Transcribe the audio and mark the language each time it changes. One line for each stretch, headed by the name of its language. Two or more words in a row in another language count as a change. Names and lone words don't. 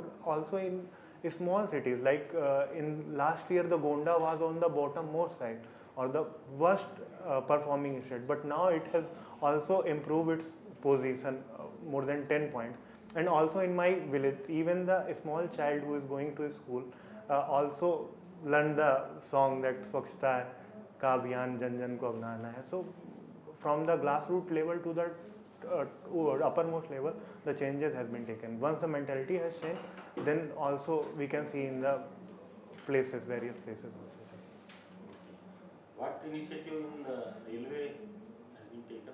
English: Also in small cities like in last year the Gonda was on the bottom-most side or the worst performing state, but now it has also improved its position more than 10 points. And also in my village, even the small child who is going to school also learn the song that
Hindi: स्वच्छता का अभियान जन जन को अपनाना है.
English: So from the grassroots level to the uppermost level, the changes has been taken. Once the mentality has changed, then also we can see in the places, various places. What initiative in railway has been taken?